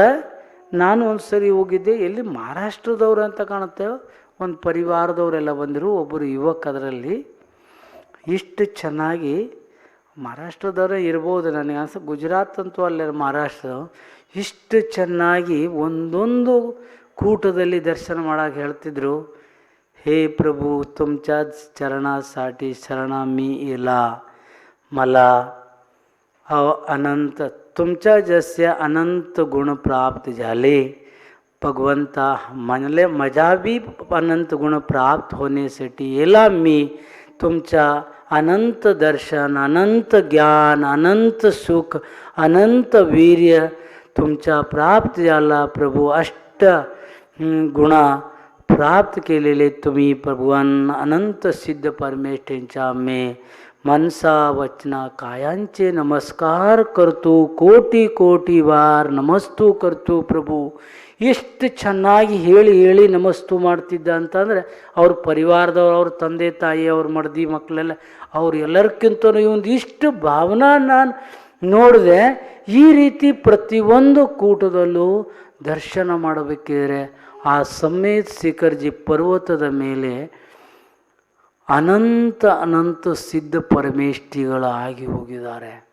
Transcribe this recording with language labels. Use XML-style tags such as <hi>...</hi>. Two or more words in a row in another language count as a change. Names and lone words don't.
<kn>ನಾನು ಒಂದು ಸರಿ ಹೋಗಿದ್ದೆ, ಎಲ್ಲಿ ಮಹಾರಾಷ್ಟ್ರದವ್ರು ಅಂತ ಕಾಣುತ್ತೆ, ಒಂದು ಪರಿವಾರದವರೆಲ್ಲ ಬಂದರು. ಒಬ್ಬರು ಯುವಕ ಅದರಲ್ಲಿ ಇಷ್ಟು ಚೆನ್ನಾಗಿ, ಮಹಾರಾಷ್ಟ್ರದವರೇ ಇರ್ಬೋದು ನನಗೆ ಅನ್ಸ, ಗುಜರಾತ್ ಅಂತೂ ಅಲ್ಲೇ ಮಹಾರಾಷ್ಟ್ರ, ಇಷ್ಟು ಚೆನ್ನಾಗಿ ಒಂದೊಂದು ಕೂಟದಲ್ಲಿ ದರ್ಶನ ಮಾಡೋಕೆ ಹೇಳ್ತಿದ್ರು.</kn> <mr>हे प्रभू तुमच्या चरणासाठी शरणा मी इला, मला अनंत तुमच्या जसे अनंत गुण प्राप्त झाले भगवंता, म्हणले मजा बी अनंत गुण प्राप्त होण्यासाठी येला मी. तुमच्या अनंत दर्शन, अनंत ज्ञान, अनंत सुख, अनंत वीर्य तुमच्या प्राप्त झाला प्रभू. अष्ट गुणा प्राप्त केलेले तुम्ही प्रभुवान अनंत सिद्ध परमेष्ठींच्या मे मनसा वचना कायांचे नमस्कार करतो, कोटी कोटी वार नमस्तु करतो प्रभू.</mr> <kn>ಎಷ್ಟು ಚೆನ್ನಾಗಿ ಹೇಳಿ ನಮಸ್ತು ಮಾಡ್ತಿದ್ದ ಅಂತಂದರೆ, ಅವ್ರ ಪರಿವಾರದವ್ರು, ಅವ್ರ ತಂದೆ ತಾಯಿ, ಅವ್ರ ಮಡದಿ ಮಕ್ಕಳೆಲ್ಲ, ಅವ್ರು ಎಲ್ಲರಿಗಿಂತನೂ ಇವೊಂದು ಇಷ್ಟು ಭಾವನಾ ನಾನು ನೋಡಿದೆ. ಈ ರೀತಿ ಪ್ರತಿಯೊಂದು ಕೂಟದಲ್ಲೂ ದರ್ಶನ ಮಾಡಬೇಕಿದ್ರೆ ಆ ಸಮ್ಮೇಶ ಶಿಖರ್ಜಿ ಪರ್ವತದ ಮೇಲೆ ಅನಂತ ಸಿದ್ಧ ಪರಮೇಷ್ಠಿಗಳಾಗಿ ಹೋಗಿದ್ದಾರೆ.</kn>